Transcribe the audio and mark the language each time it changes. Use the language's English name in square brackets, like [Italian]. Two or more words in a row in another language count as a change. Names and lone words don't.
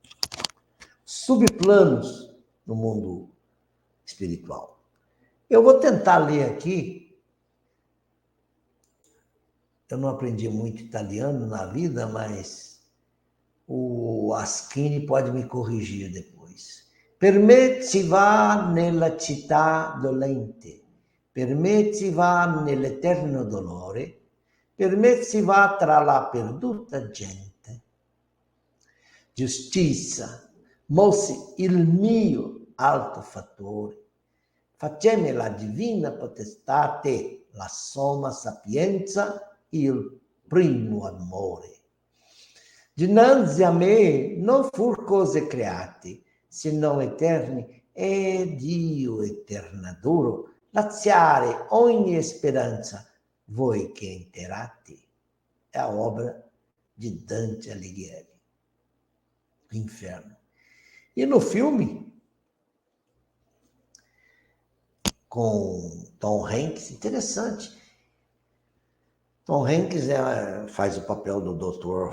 [Portuguese] Subplanos no mundo espiritual. Eu vou tentar ler aqui. Eu não aprendi muito italiano na vida, mas o Aschini pode me corrigir depois. [Italian] Per me si va nella città dolente, per me si va nell'eterno dolore, per me si va tra la perduta gente. Giustizia, mossi il mio alto fattore, faceme la divina potestate, la somma sapienza, il primo amore. Dinanzi a me non fur cose create, se non eterni, ed io eternaduro, laziare ogni speranza, voi che interate. [Portuguese] É a obra de Dante Alighieri, Inferno. E no filme, com Tom Hanks, interessante. Tom Hanks faz o papel do Dr.